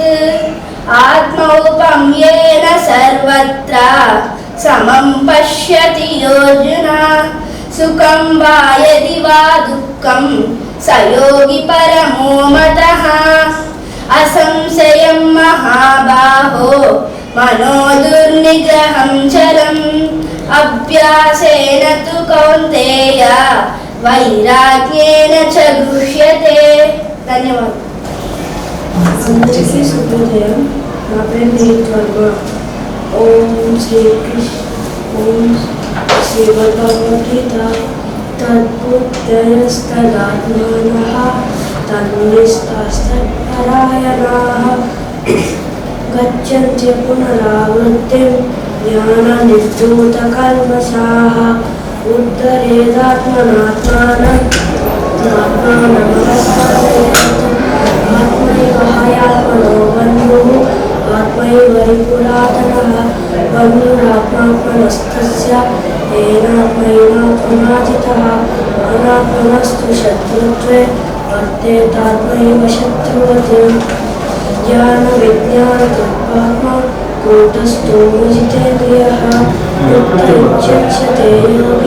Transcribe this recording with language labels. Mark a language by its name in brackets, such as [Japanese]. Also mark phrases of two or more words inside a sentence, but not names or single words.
[Sanskrit] आत्मौपम्येन सर्वत्र समं पश्यति योऽर्जुन सुखं वा यदि वा दुःखं स योगी परमो मतः असंशयं महाबाहो मनो दुर्निग्रहं चलम् अभ्यासेन तु कौन्तेय वैराग्येन च गृह्यते. [Telugu] ధన్యవాదాలు. అందరికీ శుభోదయం. నా పేరు నీత్ వర్మ. [Sanskrit] ఓం శ్రీమద్భగవద్గీత తద్బుద్ధయస్తదాత్మానః తన్నిష్టాస్తపరాయణాః గచ్చన్త్య పునరావృత్తిం జ్ఞాననిర్ధూతకల్మషాః ఉద్ధరేదాత్మనాత్మానం ఆత్మైవ హయాత్మనో బంధుః ఆత్మైవ రిపురాతనః బంధురాత్మాత్మనస్తస్య येनात्मैवात्मना जितः अनात्मनस्तु शत्रुत्वे वर्तेतात्मैव शत्रुवत् ज्ञानविज्ञानतृप्तात्मा कूटस्थो जितेन्द्रियः युक्त इत्युच्यते योगी